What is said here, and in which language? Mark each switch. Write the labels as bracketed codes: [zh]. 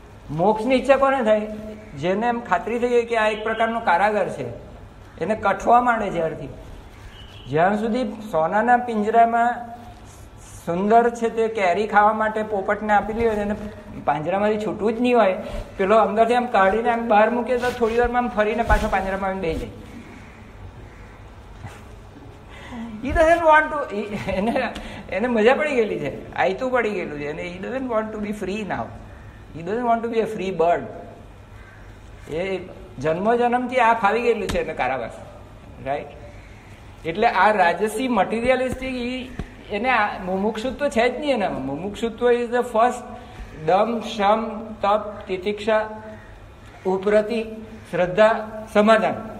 [gu] મોક્ષની ઈચ્છા કોને થાય? જેને એમ ખાતરી થઈ ગઈ કે આ એક પ્રકારનો કારાગાર છે, એને કઠવા માંડે જ્યારથી. જ્યાં સુધી સોનાના પિંજરામાં સુંદર છે તે કેરી ખાવા માટે પોપટને આપેલી હોય, એને પાંજરામાંથી છૂટવું જ નહીં હોય, પેલો અંદરથી આમ કાઢીને આમ બહાર મૂકે તો થોડી વારમાં આમ ફરીને પાછો પાંજરામાં આવીને બેસી જાય. [en] he doesn't want to, [gu] એને મજા પડી ગયેલી છે, આયતું પડી ગયેલું છે, અને [en] he doesn't want to be free now. he doesn't want to be a free bird. [gu] એ જન્મથી આ ફાવી ગયેલું છે એને કારાવાસ, રાઈટ? એટલે આ રાજસી મટીરિયલિસ્ટિક એને મુમુક્ષુત્વ છે જ નહીં એનામાં. મુમુક્ષુત્વ [en] is the first [gu] દમ, શમ, તપ, તિતિક્ષા, ઉપરતિ, શ્રદ્ધા, સમાધાન.